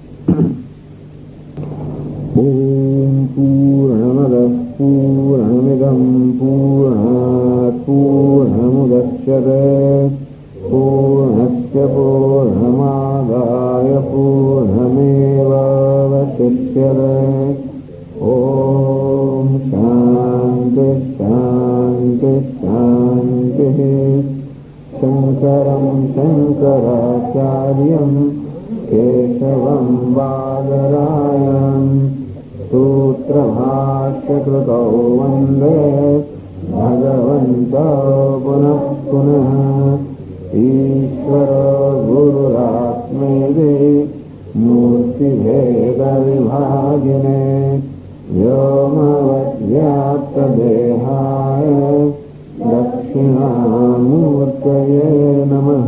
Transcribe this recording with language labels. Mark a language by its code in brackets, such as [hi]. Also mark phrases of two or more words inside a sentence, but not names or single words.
[sa] ઓમ પૂર્ણમદ પૂર્ણમિદં પૂર્ણાત પૂર્ણમુદચ્યતે પૂર્ણસ્ય પૂર્ણમાદાય પૂર્ણમેવાવશિષ્યતે। ઓમ શાંતિ શાંતિ શાંતિ। શંકરં શંકરાચાર્યં કેશવં બાદરાયણ सूत्रभाष्यकृतौ वन्दे भगवन्तौ पुनः पुनः। ईश्वरो गुरुरात्मैव राशिभेदविभागिने व्योमवद्व्याप्तदेहाय दक्षिणामूर्तये नमः।